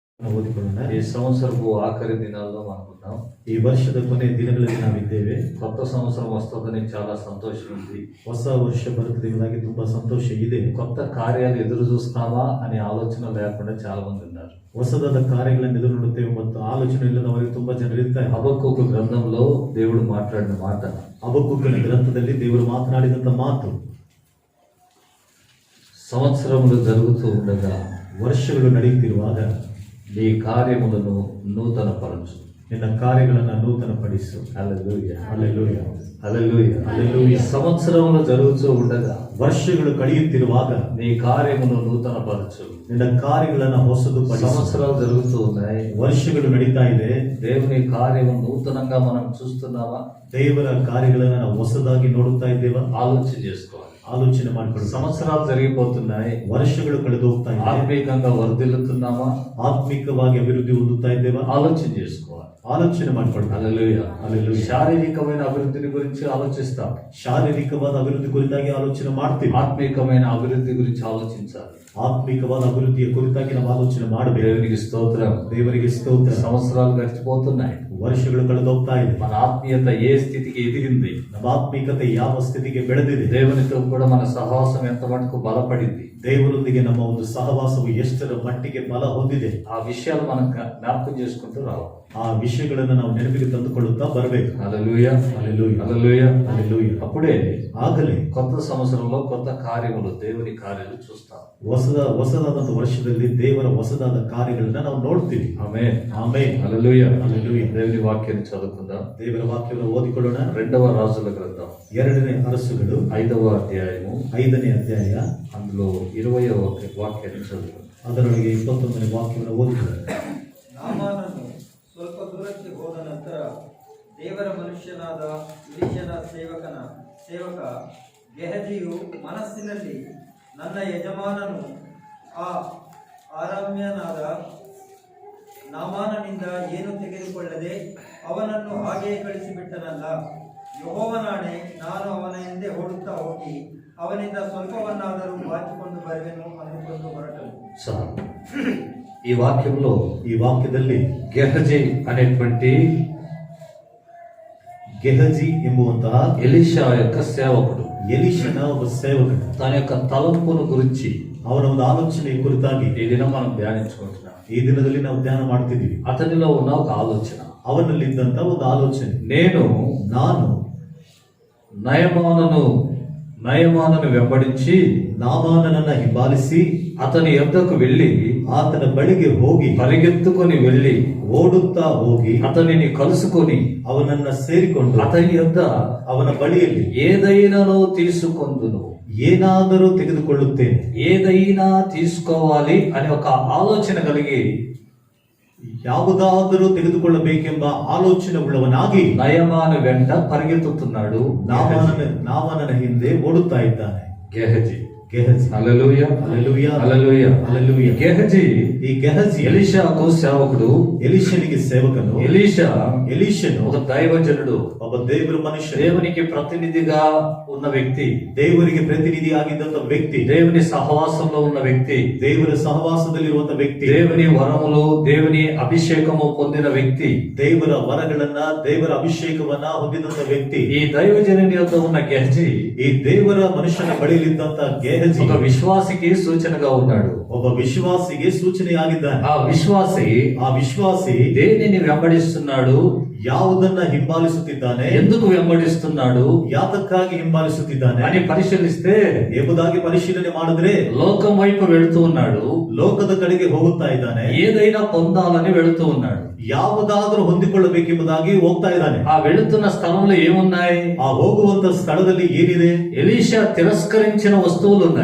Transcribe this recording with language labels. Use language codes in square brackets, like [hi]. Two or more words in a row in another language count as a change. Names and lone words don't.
[kn] ఓదిಕೊಳ್ಳೋಣ. [te] ఈ సంవత్సరపు ఆఖరి దినాల్లో మనం ఉన్నాం. [kn] ఈ ವರ್ಷದ ಕೊನೆಯ ದಿನಗಳಲ್ಲಿ ನಾವಿದ್ದೇವೆ. [te] కొత్త సంవత్సరం వస్తుందని చాలా సంతోషం ఉంది. [kn] ಹೊಸ ವರ್ಷ ಬರುತ್ತದೆ ಎಂಬುದಾಗಿ ತುಂಬಾ ಸಂತೋಷ ಇದೆ. [te] కొత్త కార్యాలు ఎదురు చూస్తామా అనే ఆలోచన లేకుండా చాలా మంది ఉన్నారు. [kn] ಹೊಸದಾದ ಕಾರ್ಯಗಳನ್ನು ಎದುರು ನೋಡುತ್ತೇವೆ ಮತ್ತು ಆಲೋಚನೆ ಇಲ್ಲದವರಿಗೆ ತುಂಬಾ ಜನರಿರ್ತಾರೆ. [te] హబక్కూకు గ్రంథంలో దేవుడు మాట్లాడిన మాట, [kn] ಹಬಕ್ಕೂಕನ ಗ್ರಂಥದಲ್ಲಿ ದೇವರು ಮಾತನಾಡಿದಂತ ಮಾತು, [te] సంవత్సరములు జరుగుతూ ఉండగా [kn] ವರ್ಷಗಳು ನಡೆಯುತ್ತಿರುವಾಗ [te] నీ కార్యములను నూతనపరచు, [kn] ನಿನ್ನ ಕಾರ್ಯಗಳನ್ನು ನೂತನಪಡಿಸು. [te] హల్లెలూయా, [kn] ಹಲ್ಲೆಲೂಯಾ, [te] హల్లెలూయా, హల్లెలూయా. సంవత్సరములు జరుగుతూ ఉండగా [kn] ವರ್ಷಗಳು ಕಳೆಯುತ್ತಿರುವಾಗ [te] నీ కార్యమును నూతనపరచు. [kn] ನಿನ್ನ ಕಾರ್ಯಗಳನ್ನು ಹೊಸದುಪಡಿಸು. [te] సంవత్సరాలు జరుగుతూ ఉన్నాయి, [kn] ವರ್ಷಗಳು ನಡೀತಾ ಇದೆ. [te] దేవుని కార్యము నూతనంగా మనం చూస్తున్నామా? [kn] ದೇವರ ಕಾರ್ಯಗಳನ್ನು ನಾವು ಹೊಸದಾಗಿ ನೋಡುತ್ತಾ ಇದ್ದೇವಾ? [te] ఆలోచన చేసుకోవాలి. [kn] ಆಲೋಚನೆ ಮಾಡಿಕೊಳ್ಳಿ. [te] సంవత్సరాలు జరిగిపోతున్నాయి, [kn] ವರ್ಷಗಳು ಕಳೆದು ಹೋಗ್ತಾ ಇದೆ. [te] ఆత్మీయంగా వర్ధిల్లుతున్నామా? [kn] ಆತ್ಮಿಕವಾಗಿ ಅಭಿವೃದ್ಧಿ ಹೊಂದುತ್ತಾ ಇದ್ದೇವಾ? [te] ఆలోచన చేసుకోవాలి. [kn] ಆಲೋಚನೆ ಮಾಡಿಕೊಳ್ಳಿ. [te] హల్లెలూయా, హల్లెలూయా. శారీరకమైన అభివృద్ధిని గురించి ఆలోచిస్తాం, [kn] ಶಾರೀರಿಕವಾದ ಅಭಿವೃದ್ಧಿ ಕುರಿತಾಗಿ ಆಲೋಚನೆ ಮಾಡ್ತೀವಿ. [te] ఆత్మీకమైన అభివృద్ధి గురించి ఆలోచించాలి. [kn] ಆತ್ಮಿಕವಾದ ಅಭಿವೃದ್ಧಿಯ ಕುರಿತಾಗಿ ನಾವು ಆಲೋಚನೆ ಮಾಡಬೇಕು. [te] దేవునికి స్తోత్రం. [kn] ದೇವರಿಗೆ ಸ್ತೋತ್ರ. [te] సంవత్సరాలు గడిచిపోతున్నాయి, [kn] ವರ್ಷಗಳು ಕಳೆದು ಹೋಗ್ತಾ ಇದೆ. [te] మన ఆత్మీయత ఏ స్థితికి ఎదిగింది? [kn] ನಮ್ಮ ಆತ್ಮಿಕತೆ ಯಾವ ಸ್ಥಿತಿಗೆ ಬೆಳೆದಿದೆ? [te] దేవునితో కూడా మన సహవాసం ఎంత మటుకు బలపడింది? [kn] ದೇವರೊಂದಿಗೆ ನಮ್ಮ ಒಂದು ಸಹವಾಸವು ಎಷ್ಟರ ಮಟ್ಟಿಗೆ ಬಲ ಹೊಂದಿದೆ? [te] ఆ విషయాలు మనం జ్ఞాపకం చేసుకుంటూ రావాలి. [kn] ಆ ವಿಷಯಗಳನ್ನು ನಾವು ನೆನಪಿಗೆ ತಂದುಕೊಳ್ಳುತ್ತಾ ಬರಬೇಕು. [te] హల్లెలూయా, హల్లెలూయా, హల్లెలూయా, హల్లెలూయా. అప్పుడే [kn] ಆಗಲೇ [te] కొత్త సంవత్సరంలో కొత్త కార్యములు, దేవుని కార్యాలు చూస్తాం. [kn] ಹೊಸದಾದಂತ ವರ್ಷದಲ್ಲಿ ದೇವರ ಹೊಸದಾದ ಕಾರ್ಯಗಳನ್ನ ನಾವು ನೋಡ್ತೀವಿ. [te] ఆమేన్, [kn] ಆಮೆನ್, [te] హల్లెలూయా, హల్లెలూయా. దేవుని వాక్యాన్ని చదువుకుందాం. [kn] ದೇವರ ವಾಕ್ಯವನ್ನು ಓದಿಕೊಳ್ಳೋಣ. [te] 2వ రాజుల గ్రంథం [kn] 2ನೇ ಅರಸುಗಳು [te] 5వ అధ్యాయము [kn] 5ನೇ ಅಧ್ಯಾಯ, [te] అందులో 20వ వాక్యాన్ని చదువుకుందాం. [kn] ಅದರೊಳಗೆ 21ನೇ ವಾಕ್ಯವನ್ನು ಓದಿಕೊಳ್ಳೋಣ. ನಾಮಾನನು ಸ್ವಲ್ಪ ದೂರಕ್ಕೆ ಹೋದ ನಂತರ ದೇವರ ಮನುಷ್ಯನಾದ ಎಲೀಷನ ಸೇವಕ ಗೆಹಜಿಯು ಮನಸ್ಸಿನಲ್ಲಿ, ನನ್ನ ಯಜಮಾನನು ಆ ಆರಾಮ್ಯನಾದ ನಾಮಾನನಿಂದ ಏನು ತೆಗೆದುಕೊಳ್ಳದೆ ಅವನನ್ನು ಹಾಗೆಯೇ ಕಳಿಸಿಬಿಟ್ಟನಲ್ಲ, ಯೆಹೋವನಾಣೆ, ನಾನು ಅವನ ಹಿಂದೆ ಓಡುತ್ತಾ ಹೋಗಿ ಅವನಿಂದ ಸ್ವಲ್ಪವನ್ನಾದರೂ ಬಾಚಿಕೊಂಡು ಬರುವೆನು ಅಂದುಕೊಂಡು ಹೊರಟನು. [te] చాలు. ఈ వాక్యంలో, [kn] ಈ ವಾಕ್ಯದಲ್ಲಿ [te] గెహజీ అనేటువంటి [kn] ಗೆಹಜಿ ಎಂಬುವಂತಹ [te] ఎలీషా యొక్క సేవకుడు [kn] ಎಲೀಷನ ಒಬ್ಬ ಸೇವಕನು [te] తన యొక్క తలంపును గురించి [kn] ಅವನ ಒಂದು ಆಲೋಚನೆಯ ಕುರಿತಾಗಿ [te] ఈ దినం మనం ధ్యానించుకుంటున్నాం. [kn] ಈ ದಿನದಲ್ಲಿ ನಾವು ಧ್ಯಾನ ಮಾಡ್ತಿದ್ದೀವಿ. [te] అతనిలో ఉన్న ఒక ఆలోచన, [kn] ಅವನಲ್ಲಿದ್ದಂತ ಒಂದು ಆಲೋಚನೆ, ನಾನು [te] నయమానను వెంబడించి [kn] ನಾಮಾನನನ್ನ ಹಿಂಬಾಲಿಸಿ [te] అతని యొద్దకు వెళ్ళి [kn] ಆತನ ಬಳಿಗೆ ಹೋಗಿ [te] పరిగెత్తుకొని వెళ్ళి [kn] ಓಡುತ್ತಾ ಹೋಗಿ [te] అతనిని కలుసుకొని [kn] ಅವನನ್ನ ಸೇರಿಕೊಂಡು [te] అతని యొద్ద [kn] ಅವನ ಬಳಿಯಲ್ಲಿ [te] ఏదైనానో తీసుకొందును, [kn] ಏನಾದರೂ ತೆಗೆದುಕೊಳ್ಳುತ್ತೇನೆ, [te] ఏదైనా తీసుకోవాలి అని ఒక ఆలోచన కలిగి [kn] ಯಾವುದಾದರೂ ತೆಗೆದುಕೊಳ್ಳಬೇಕೆಂಬ ಆಲೋಚನೆ ಉಳ್ಳವನಾಗಿ [te] నయమాను వెంట పరిగెత్తుతున్నాడు. [kn] ನಾಮಾನನ ಹಿಂದೆ ಓಡುತ್ತಾ ಇದ್ದಾನೆ [te] గెహజీ. [kn] ಗೆಹಜಿ. [te] హల్లెలూయా, హల్లెలూయా, హల్లెలూయా, హల్లెలూయా. గెహజీ [kn] ಈ ಗೆಹಜಿ [te] ఎలీషాకు సేవకుడు, [kn] ಎಲೀಷನಿಗೆ ಸೇವಕನು. ಎಲೀಷನು [te] ఒక దైవజనుడు, [kn] ಒಬ್ಬ ದೇವರ ಮನುಷ್ಯ, [te] దేవునికి ప్రతినిధిగా ఉన్న వ్యక్తి, [kn] ದೇವರಿಗೆ ಪ್ರತಿನಿಧಿ ಆಗಿದ್ದಂತ ವ್ಯಕ್ತಿ, [te] దేవుని సహవాసంలో ఉన్న వ్యక్తి, [kn] ದೇವರ ಸಹವಾಸದಲ್ಲಿರುವಂತ ವ್ಯಕ್ತಿ, [te] దేవుని వరములు, దేవుని అభిషేకము పొందిన వ్యక్తి, [kn] ದೇವರ ವರಗಳನ್ನ, ದೇವರ ಅಭಿಷೇಕವನ್ನ ಹೊಂದಿದಂತ ವ್ಯಕ್ತಿ. [te] ఈ దైవజనుని యొద్ద ఉన్న గెహజీ [kn] ಈ ದೇವರ ಮನುಷ್ಯನ ಬಳಿಯಲ್ಲಿದ್ದಂತ ಗೆಹಜಿ [te] ఒక విశ్వాసికి సూచనగా ఉన్నాడు. [kn] ಒಬ್ಬ ವಿಶ್ವಾಸಿಗೆ ಸೂಚನೆಯಾಗಿದ್ದಾನೆ. [te] ఆ విశ్వాసి దేనిని వెంబడిస్తున్నాడు? [kn] ಯಾವುದನ್ನ ಹಿಂಬಾಲಿಸುತ್ತಿದ್ದಾನೆ? [te] ఎందుకు వెంబడిస్తున్నాడు? [kn] ಯಾತಕ್ಕಾಗಿ ಹಿಂಬಾಲಿಸುತ್ತಿದ್ದಾನೆ [te] అని పరిశీలిస్తే [kn] ಎಂಬುದಾಗಿ ಪರಿಶೀಲನೆ ಮಾಡಿದ್ರೆ [te] లోకం వైపు వెళుతూ ఉన్నాడు, [kn] ಲೋಕದ ಕಡೆಗೆ ಹೋಗುತ್ತಾ ಇದ್ದಾನೆ. [te] ఏదైనా పొందాలని వెళుతూ ఉన్నాడు, [kn] ಯಾವುದಾದ್ರೂ ಹೊಂದಿಕೊಳ್ಳಬೇಕೆಂಬುದಾಗಿ ಹೋಗ್ತಾ ಇದ್ದಾನೆ. [te] ఆ వెళుతున్న స్థలంలో ఏమున్నాయి? [kn] ಆ ಹೋಗುವಂತ ಸ್ಥಳದಲ್ಲಿ ಏನಿದೆ? [te] ఎలీషా తిరస్కరించిన వస్తువులు ఉన్నాయి.